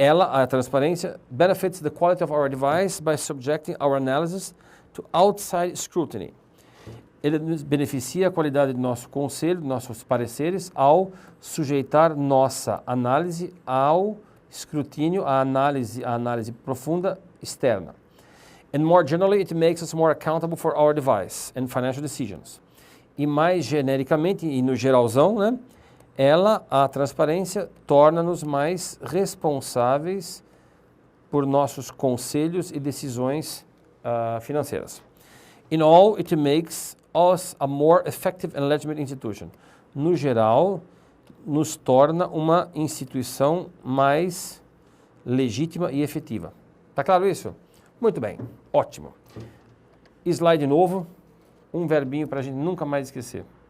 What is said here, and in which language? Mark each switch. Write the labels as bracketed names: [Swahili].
[Portuguese] A transparência, [English] benefits the quality of our advice by subjecting our analysis to outside scrutiny. [Portuguese] Ele nos beneficia a qualidade do nosso conselho, dos nossos pareceres, ao sujeitar nossa análise ao escrutínio, à análise profunda externa. [English] And more generally, it makes us more accountable for our advice and financial decisions. [Portuguese] E mais genericamente, e no geralzão, né, a transparência, torna-nos mais responsáveis por nossos conselhos e decisões financeiras. [English] In all, it makes us a more effective and legitimate institution. [Portuguese] No geral, nos torna uma instituição mais legítima e efetiva. Tá claro isso? Muito bem, ótimo. Slide novo, um verbinho para a gente nunca mais esquecer.